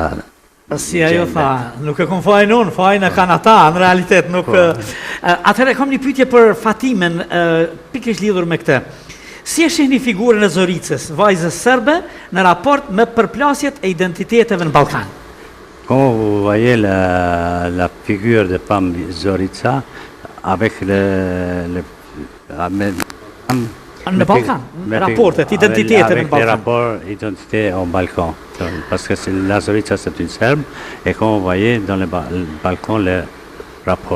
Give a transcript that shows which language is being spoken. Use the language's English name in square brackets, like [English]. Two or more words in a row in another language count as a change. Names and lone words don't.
[Albanian] Si ajo tha, nuk e kom fajin unë, fajin e kanë ata, në realitet nuk... Atëherë kam një pyetje për Fatimen, pikërisht lidhur me këtë. Si e shihni figurën e Zoricës, vajzës serbe, në raport me përplasjet e identiteteve në Balkan? [French] Quand vous voyez la figure de femme Zorica avec [Albanian] Në Balkan, rapportet, identitetet në Balkan. [French] Avec les rapports identité au Balkan. Parce que la Zorica c'est une Serbe, et quand vous voyez dans le Balkan les rapports.